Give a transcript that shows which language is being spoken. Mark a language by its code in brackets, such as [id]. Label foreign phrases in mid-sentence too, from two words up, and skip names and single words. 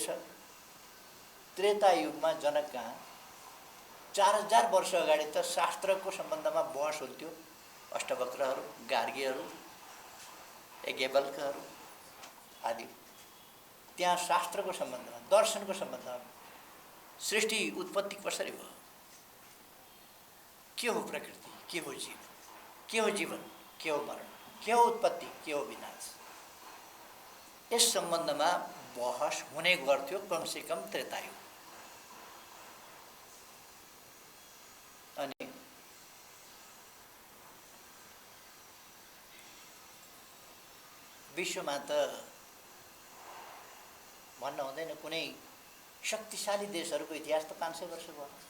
[ne] त्रेता युगमा जनक कहाँ 4000 वर्ष अगाडि त शास्त्रको सम्बन्धमा बहस हुन्थ्यो। अष्टवक्रहरू, गार्गीहरू, याज्ञवल्क्यहरू आदि। त्यहाँ शास्त्रको सम्बन्धमा, दर्शनको सम्बन्धमा सृष्टि उत्पत्ति कसरी भयो, के हो प्रकृति, के हो जीव, के हो जीवन, के हो मरण, के हो उत्पत्ति, के हो विनाश, यस सम्बन्धमा बहस हुने गर्थ्यो कमसेकम त्रेतायुग। अनि विश्वमा त भन्न हुँदैन, कुनै शक्तिशाली देशहरूको इतिहास त 500 वर्ष भयो।